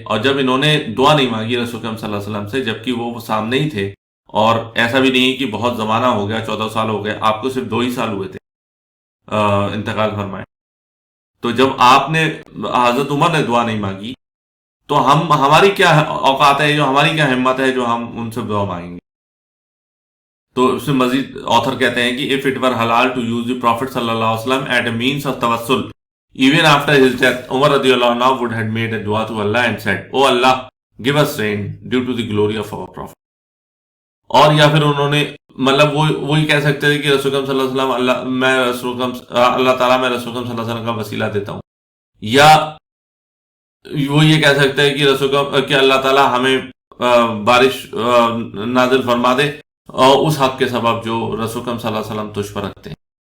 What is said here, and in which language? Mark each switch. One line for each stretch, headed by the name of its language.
Urdu: اور جب انہوں نے دعا نہیں مانگی رسول کریم صلی اللہ علیہ وسلم سے، جبکہ وہ سامنے ہی تھے، اور ایسا بھی نہیں کہ بہت زمانہ ہو گیا، 14 سال ہو گئے، آپ کو صرف 2 ہی سال ہوئے تھے انتقال فرمائے. تو جب آپ نے حضرت عمر نے دعا نہیں مانگی تو ہماری کیا اوقات ہے، جو ہماری کیا ہمت ہے جو ہم ان سے دعا مانگیں گے. تو اس میں مزید آتھر کہتے ہیں کہ
English: if it were halal to use the Prophet صلی اللہ علیہ وسلم at a means of tawassul, even after his death, Umar رضی اللہ عنہ would have made a dua to Allah and said, "Oh Allah, give us rain due to the glory of our Prophet."
Urdu: اور یا پھر انہوں نے مطلب وہی کہہ سکتے تھے کہ رسول صلی اللہ علیہ وسلم اللہ تعالیٰ میں رسول صلی اللہ علیہ وسلم کا وسیلہ دیتا ہوں، یا وہ یہ کہہ سکتے ہیں کہ اللہ تعالیٰ ہمیں بارش نازل فرما دے اور اس حق کے سبب جو رسول صلی اللہ علیہ وسلم تجھ پر رکھتے ہیں.